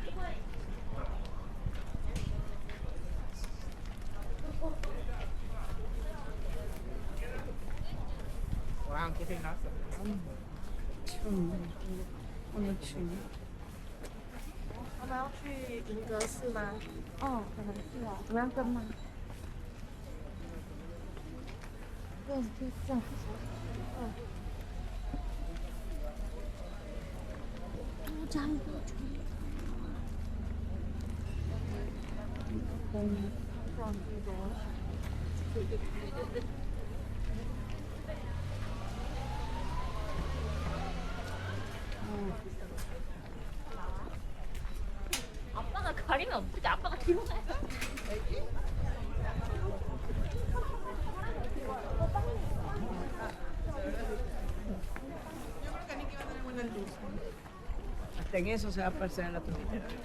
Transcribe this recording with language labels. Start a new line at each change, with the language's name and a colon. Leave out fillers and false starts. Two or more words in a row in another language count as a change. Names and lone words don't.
Bangla: অনেক সুন্দর।
Chinese: 我们要去银阁寺吗？哦，可能是啊，我要跟吗？对，就这样。多加一个猪。放这个。
Korean: 아빠가 가리면 어떡해? 아빠가 뒤로 가요.
Spanish: Hasta en eso se va a parecer a la tuya.